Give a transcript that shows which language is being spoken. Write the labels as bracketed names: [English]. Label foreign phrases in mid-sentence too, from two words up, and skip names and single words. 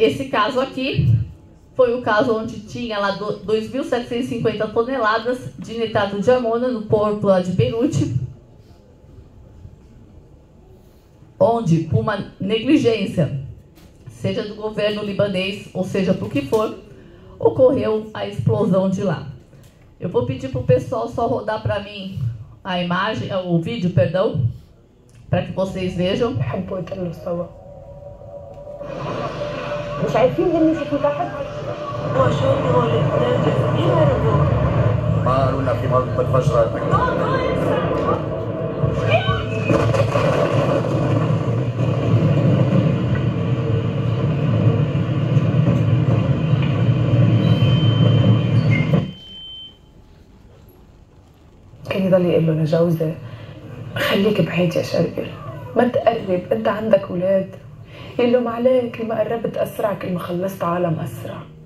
[Portuguese] Esse caso aqui foi o caso onde tinha lá 2.750 toneladas de nitrato de amônia no porto lá de Beirute, onde, por uma negligência, seja do governo libanês, ou seja, por que for, ocorreu a explosão de lá. Eu vou pedir para o pessoal só rodar para mim a imagem, o vídeo, perdão, para que vocês vejam. [Arabic] مش عارفين اللي يشوفوا تحت شو هول الاثنين جاهزين يهربوا ما قالوا لنا في منطقة فجرت كان يضل يقول له لجوزه خليك بعيد يا شرقل ما تقرب انت عندك اولاد يقول له ما عليك كل ما قربت اسرع كل ما خلصت عالم اسرع